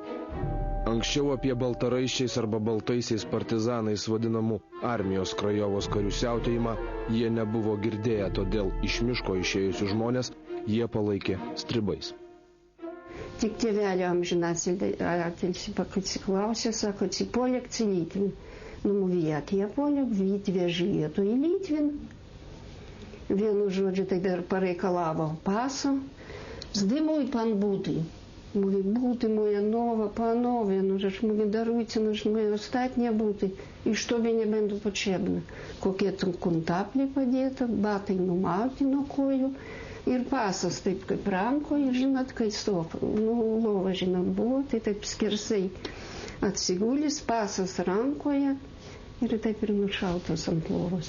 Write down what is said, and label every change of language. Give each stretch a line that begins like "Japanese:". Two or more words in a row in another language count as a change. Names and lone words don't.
Lithuanian: Anksčiau apie baltaraiščiais arba baltaisiais partizanais vadinamų Armijos Krajovos karių siautėjimą jie nebuvo girdėję, todėl iš miško išėjusių žmonės jie palaikė stribais. Tik tėvelio amžinatilsį paklausė, sako,
Polish: Cipoliek ci Litvin. Mówię, jak ja Polek, w Litwie żyje, to i Litwin.
Lithuanian: Vienu žodžiu, tai dar pareikalavo paso.
Polish: Zdymuj pan buty. Mówi, buty moje nowe, panowie, żeż mówi, darujcie, moje ostatnie buty, już tobie nie będą potrzebne.
Lithuanian: Kokie tam kontapli padėta, batai numauti nuo kojų ir pasas taip kaip rankoje, žinot, kai stofa, lova, žinot, buvo, tai taip skersai atsigulis, pasas rankoje ir taip ir nušautas ant lovos.